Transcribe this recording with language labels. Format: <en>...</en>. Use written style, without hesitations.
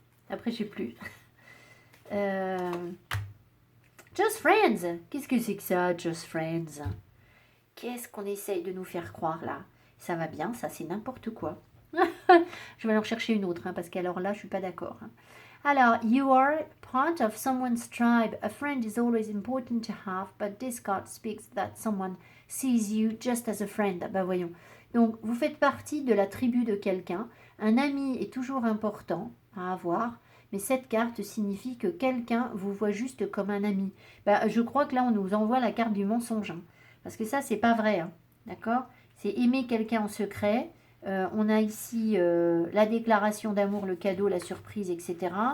<fr>Après, je sais plus. Just Friends. Qu'est-ce que c'est que ça, Just Friends? Qu'est-ce qu'on essaye de nous faire croire là? Ça va bien, ça c'est n'importe quoi. Je vais en chercher une autre, parce qu'alors là, je suis pas d'accord.</fr> <en>Alors, you are part of someone's tribe. A friend is always important to have, but this card speaks that someone sees you just as a friend. Ben voyons.</en> <fr>Donc, vous faites partie de la tribu de quelqu'un. Un ami est toujours important à avoir, mais cette carte signifie que quelqu'un vous voit juste comme un ami. Ben, je crois que là, on nous envoie la carte du mensonge. Parce que ça, c'est pas vrai. D'accord? C'est aimer quelqu'un en secret. On a ici la déclaration d'amour, le cadeau, la surprise, etc.</fr>